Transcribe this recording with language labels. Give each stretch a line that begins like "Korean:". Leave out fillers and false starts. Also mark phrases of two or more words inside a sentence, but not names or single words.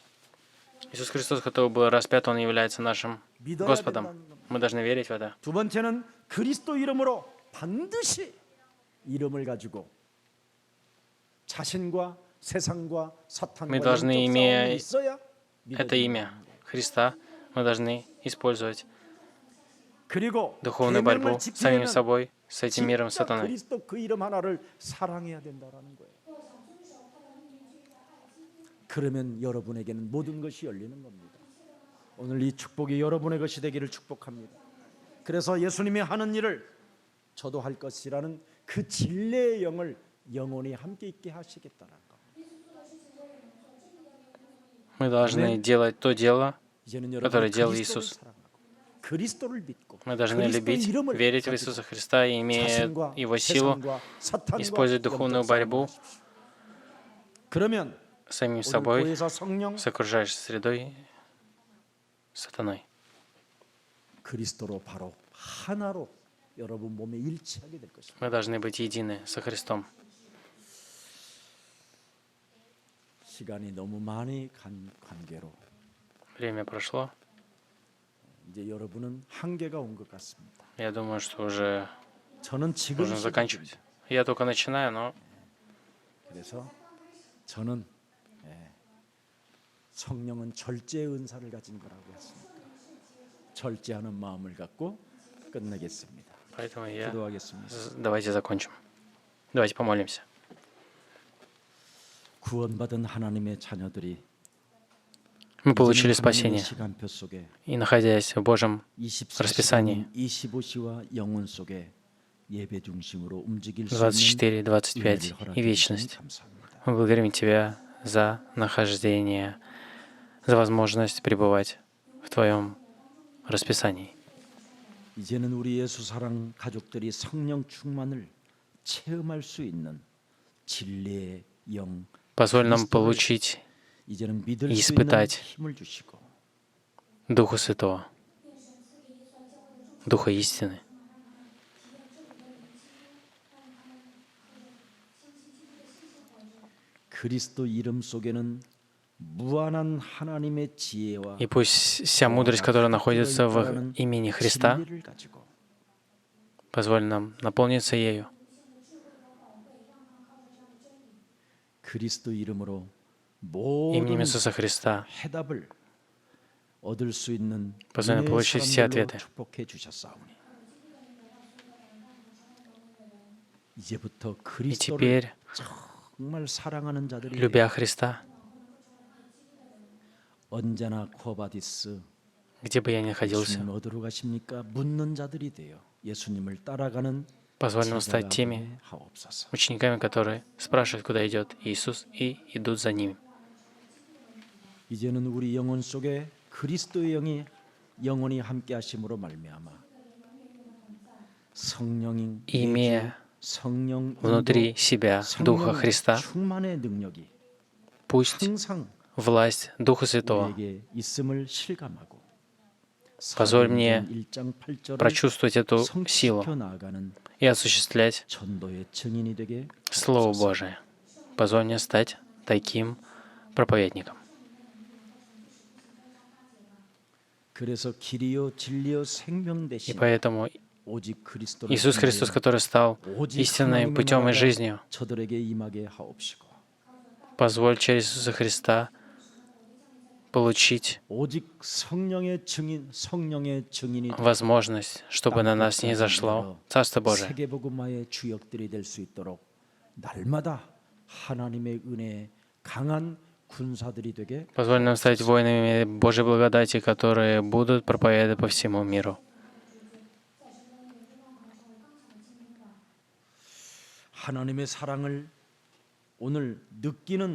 Russian: Иисус Христос, который был распят, Он является нашим
Korean: 믿어야
Russian: Господом.
Korean: 된다는 겁니다.
Russian: Мы должны верить в это.
Korean: 두 번째는 그리스도 이름으로 반드시 이름을 가지고 자신과 세상과 사탄과
Russian: Мы должны,
Korean: 영적
Russian: имея
Korean: 싸움이 있어야
Russian: Это имя Христа, мы должны использовать
Korean: 그리고
Russian: духовную
Korean: 계명을
Russian: борьбу с самим
Korean: 지키려면
Russian: собой, с этим миром
Korean: 진짜
Russian: сатаны.
Korean: 그리스도 그 이름 하나를 사랑해야 된다라는 거예요. 그러면 여러분에게는 모든 것이 열리는 겁니다. 오늘 이 축복이 여러분의 것이 되기를 축복합니다. 그래서 예수님이 하는 일을 저도 할 것이라는 그 진리의 영을 영원히 함께 있게 하시겠다는 거.
Russian: Мы должны делать то дело,
Korean: 이제는
Russian: которое
Korean: 여러분이
Russian: делал
Korean: 그리스도를
Russian: Иисус.
Korean: 사랑하고 그리스도를 믿고
Russian: Мы должны
Korean: 그리스도의
Russian: любить,
Korean: 이름을
Russian: верить в
Korean: 가지고
Russian: Иисуса Христа и, имея
Korean: 자신과
Russian: Его силу,
Korean: 세상과 사탄과
Russian: использовать духовную
Korean: 영적 싸움을
Russian: борьбу
Korean: 하십시오. 그러면
Russian: с самим
Korean: 오늘
Russian: собой,
Korean: 교회에서 성령
Russian: с окружающей средой, сатаной.
Korean: 그리스도로 바로 하나로 여러분 몸에 일치하게 될 것입니다.
Russian: Мы должны быть едины со Христом.
Korean: 시간이 너무 많이 간 관계로
Russian: Время прошло.
Korean: 이제 여러분은 한계가 온 것 같습니다.
Russian: Я думаю, что уже
Korean: 저는 지금
Russian: нужно
Korean: 시작입니다.
Russian: заканчивать. Я только начинаю, но
Korean: 그래서 저는 성령은 절제의 은사를 가진 거라고 했습니다. 절제하는 마음을 갖고 끝내겠습니다.
Russian: поэтому я...
Korean: 기도하겠습니다.
Russian: Давайте закончим. Давайте помолимся.
Korean: 구원받은 하나님의 자녀들이
Russian: Мы получили
Korean: 이제는 하나님의
Russian: спасение,
Korean: 시간표 속에
Russian: и находясь в Божьем
Korean: 24시간,
Russian: расписании
Korean: 25시와 영혼 속에 예배 중심으로 움직일 수
Russian: 24,
Korean: 있는
Russian: 25
Korean: 은혜를
Russian: и
Korean: 허락해 주시니
Russian: вечность,
Korean: 감사합니다.
Russian: мы благодарим Тебя за нахождение, за возможность пребывать в Твоем расписании.
Korean: 이제는 우리 예수 사랑 가족들이 성령 충만을 체험할 수 있는 진리의 영
Russian: Позволь нам
Korean: 그리스도를
Russian: получить
Korean: 이제는 믿을 이 수 있는
Russian: испытать
Korean: 힘을 주시고
Russian: Духа Святого, Духа истины.
Korean: 그리스도 이름 속에는 무한한 하나님의 지혜와
Russian: И пусть вся мудрость, которая находится в имени Христа,
Korean: 진리를 가지고
Russian: позволь нам наполниться ею.
Korean: 그리스도 이름으로
Russian: Именем
Korean: 모든
Russian: Иисуса Христа
Korean: 해답을 얻을 수 있는
Russian: позволь нам
Korean: 은혜의
Russian: получить все
Korean: 사람들로
Russian: ответы.
Korean: 축복해 주셨사오니 이제부터
Russian: И
Korean: 그리스도를
Russian: теперь,
Korean: 정말 사랑하는 자들이
Russian: любя Христа,
Korean: 언제나 코바디스
Russian: где бы я ни находился,
Korean: 예수님 어디로 가십니까? 묻는 자들이 되어 예수님을 따라가는
Russian: позволь нам
Korean: 제자가
Russian: стать теми
Korean: 되게 하옵소서.
Russian: учениками, которые спрашивают, куда идет Иисус, и идут за Ним.
Korean: 이제는 우리 영혼 속에 그리스도의 영이 영원히 함께 하심으로 말미암아 성령인
Russian: Имея
Korean: 성령
Russian: внутри себя Духа Христа,
Korean: 충만의 능력이
Russian: пусть
Korean: 항상
Russian: власть Духа Святого
Korean: 우리에게 있음을 실감하고
Russian: позволь мне
Korean: 1장 8절을
Russian: прочувствовать эту силу
Korean: 성취시켜 나아가는
Russian: и осуществлять
Korean: 전도의 증인이 되게
Russian: Слово
Korean: 하옵소서.
Russian: Божие. Позволь мне стать таким проповедником.
Korean: 그래서 길이요 진리요 생명
Russian: И
Korean: 대신
Russian: поэтому
Korean: 오직 그리스도를
Russian: Иисус Христос, который стал
Korean: 오직
Russian: истинным
Korean: 하나님의
Russian: путем и
Korean: 나라가
Russian: жизнью,
Korean: 저들에게 임하게 하옵시고
Russian: позволь через Иисуса Христа получить
Korean: 오직 성령의 증인이
Russian: возможность, чтобы на нас не зашло Царство Божие.
Korean: 세계복음화의 주역들이 될 수 있도록 날마다 하나님의 은혜의 강한 군사들이 되게
Russian: Позволь нам стать воинами Божьей благодати, которые будут проповедовать по всему миру.
Korean: 하나님의 사랑을 오늘 느끼는